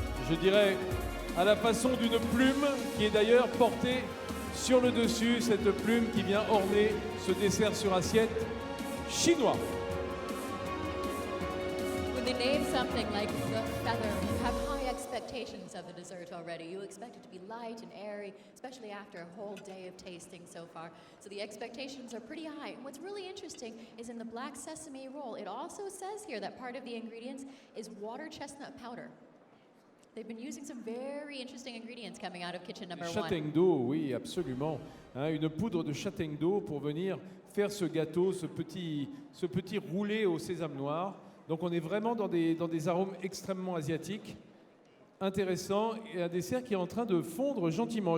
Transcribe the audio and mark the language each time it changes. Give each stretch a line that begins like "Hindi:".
French: je dirais, à la façon d'une plume qui est d'ailleurs portée sur le dessus, cette plume qui vient orner ce dessert sur assiette chinois.
English: When they name something like the feather, you have high expectations of the dessert already. You expect it to be light and airy, especially after a whole day of tasting so far. So the expectations are pretty high. And what's really interesting is in the black sesame roll, it also says here that part of the ingredients is water chestnut powder. They've been using some very interesting ingredients coming out of kitchen number 1.
French: Châtaigne d'eau, oui, absolument. Une poudre de châtaigne d'eau pour venir faire ce gâteau, ce petit roulé au sésame noir. Donc on est vraiment dans des arômes extrêmement asiatiques, intéressants, et un dessert qui est en train de fondre gentiment.